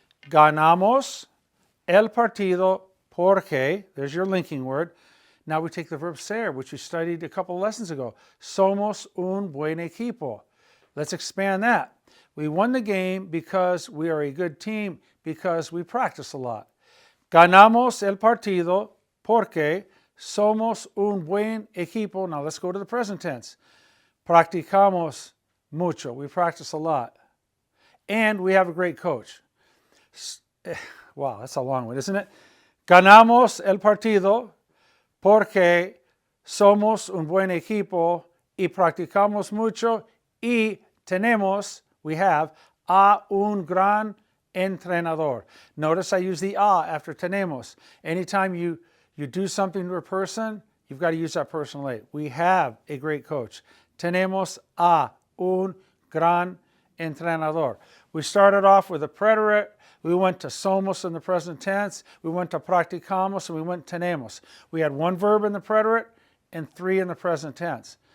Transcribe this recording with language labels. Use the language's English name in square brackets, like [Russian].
[Spanish] Ganamos el partido porque, [English] there's your linking word, Now we take the verb ser, which we studied a couple of lessons ago. [Spanish] Somos un buen equipo. [English] Let's expand that. We won the game because we are a good team, because we practice a lot. [Spanish] Ganamos el partido porque somos un buen equipo. [English] Now let's go to the present tense. [Spanish] Practicamos mucho. [English] We practice a lot. And we have a great coach. Wow, that's a long one, isn't it? [Spanish] Ganamos el partido porque somos un buen equipo y practicamos mucho y tenemos, [English] we have, [Spanish] a un gran entrenador. [English] Notice I use the a after tenemos. Anytime you do something to a person, you've got to use that person late. We have a great coach. [Spanish] Tenemos a un gran entrenador. [English] We started off with a preterite. We went to somos in the present tense. We went to practicamos, and we went tenemos. We had one verb in the preterite and 3 in the present tense.